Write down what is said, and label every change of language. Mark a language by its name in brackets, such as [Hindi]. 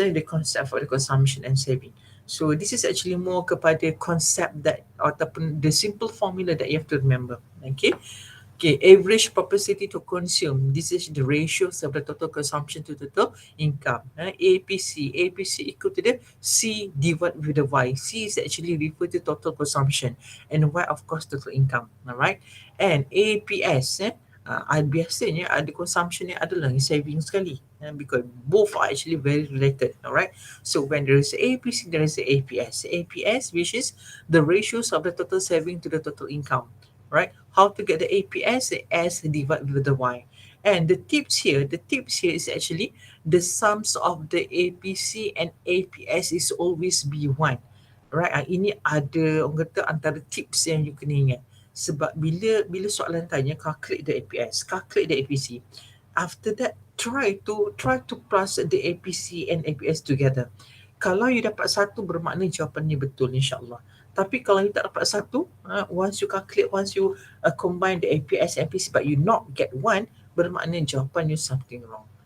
[English] The concept for the consumption and saving. So this is actually more kepada concept that ataupun the simple formula that you have to remember. Okay, Okay, average propensity to consume. This is the ratios of the total consumption to total income. APC. APC equal to the C divided with the Y. C is actually referred to total consumption and Y of course total income. Alright. [Malay] And APS, biasanya ada consumption ni adalah saving sekali. [English] Because both are actually very related. Alright. So when there is APC, there is APS. APS, which is the ratios of the total saving to the total income. Right? How to get the APS? S divided with the Y. And the tips here is actually the sums of the APC and APS is always B1. Right? [Malay] Ini ada orang kata antara tips yang you kena ingat. Sebab bila soalan tanya [English] calculate the APS, calculate the APC. After that, try to plus the APC and APS together. [Malay] Kalau you dapat satu bermakna jawapannya betul insyaAllah. Tapi kalau you tak dapat satu, [English] once you calculate, once you combine the APS and APC but you not get one, [Malay] bermakna jawapan you [English] something wrong.